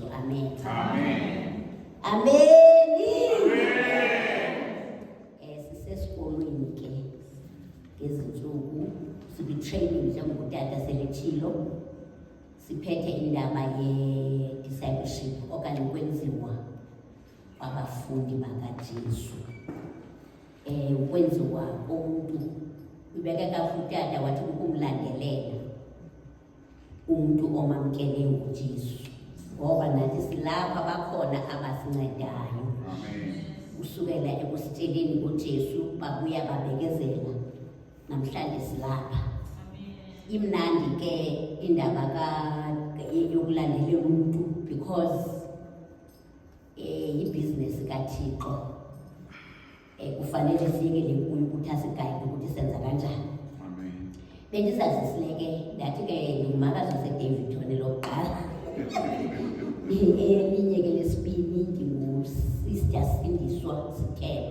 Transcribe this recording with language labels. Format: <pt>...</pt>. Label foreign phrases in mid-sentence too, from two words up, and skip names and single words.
<xh>Amen. Amen. Amen. Sisesikolweni ke ngezinsuku sibi-training njengokutata selethilo siphethe indaba ye-discipleship okanye ukwenziwa kwabafundi bakaJesu. Ukwenziwa komuntu ibeke kakhulu utata wathi ukumlandelela umuntu omamkele uJesu ngoba nathi silapha bakhona abasincedayo. Amen. Kusukela ekusitsheleni uJesu babuya babekezela namhlanje silapha. Imnandi ke indaba yokulandelela umuntu because i-business kaThixo kufanele siyekele kuyo ukuthi asigayide ukuthi senza kanjani. Amen. Bendizazisileke ndathi ke ngumakazi waseDavidton lokuqala elinye ke lesibini ndinguSister Sindiswa Sithelo.</xh>